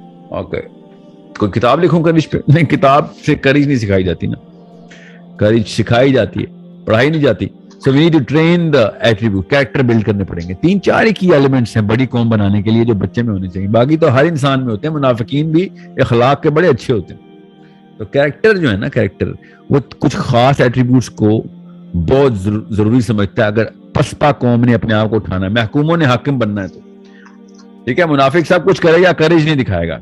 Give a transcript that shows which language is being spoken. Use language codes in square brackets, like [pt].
[ur] Okay, کوئی کتاب لکھوں کریج پہ؟ نہیں, کتاب سے کریج نہیں سکھائی جاتی نا, کریج سکھائی جاتی ہے, پڑھائی نہیں جاتی. [en] So we need to train the attribute, character build [ur] کرنے پڑیں گے. 3-4 ہی کی ایلیمنٹس ہیں بڑی قوم بنانے کے لیے جو بچے میں ہونے چاہیے, باقی تو ہر انسان میں ہوتے ہیں. منافقین بھی اخلاق کے بڑے اچھے ہوتے ہیں. تو کریکٹر جو ہے نا, کریکٹر وہ کچھ خاص ایٹریبیوٹس کو بہت ضروری سمجھتا ہے اگر پسپا قوم نے اپنے آپ کو اٹھانا ہے, محکوموں نے حاکم بننا ہے. تو ٹھیک ہے, منافق سب کچھ کرے گا, کریج نہیں دکھائے گا.